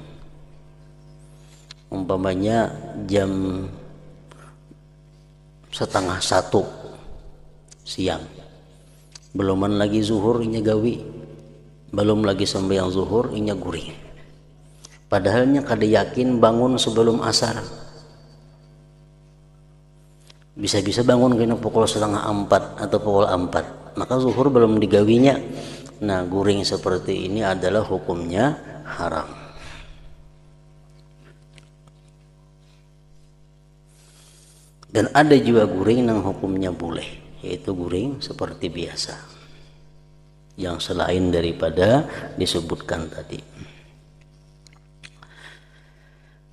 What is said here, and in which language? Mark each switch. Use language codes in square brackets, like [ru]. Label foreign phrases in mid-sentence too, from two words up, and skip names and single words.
[bjn] Umpamanya jam 12:30 siang, beluman lagi zuhur inya gawi, belum lagi sembahyang zuhur inya guring, padahalnya kada yakin bangun sebelum asar. Bisa-bisa bangun kena pukul 3:30 atau pukul 4, maka zuhur belum digawinya. Nah, guring seperti ini adalah hukumnya haram. Dan ada juga guring yang hukumnya boleh, yaitu guring seperti biasa, yang selain daripada disebutkan tadi.